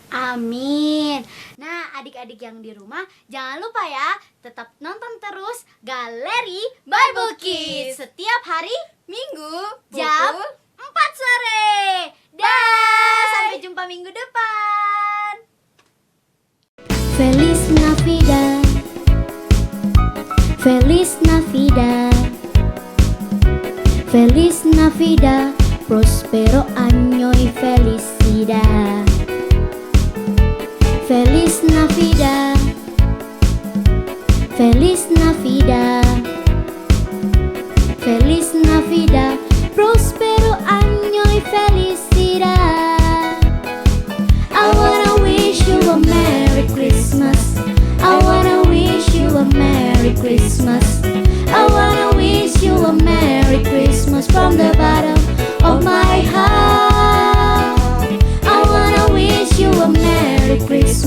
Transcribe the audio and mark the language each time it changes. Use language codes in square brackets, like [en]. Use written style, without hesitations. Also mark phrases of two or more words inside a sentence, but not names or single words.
[id] Amin. Nah, adik-adik yang di rumah, jangan lupa ya, tetap nonton terus Galeri Bible Kids setiap hari Minggu jam pukul 4 sore. Dah, sampai jumpa minggu depan. [es] Feliz Navidad. Feliz Navidad. Feliz Navidad. Prospero año y felicidad. Feliz Navidad. Feliz Navidad. Feliz Navidad. [it] buona vida, [es] prospero año y felicidad. [en] I wanna wish you a Merry Christmas. I wanna wish you a Merry Christmas. I wanna wish you a Merry Christmas from the bottom of my heart. I wanna wish you a Merry Christmas.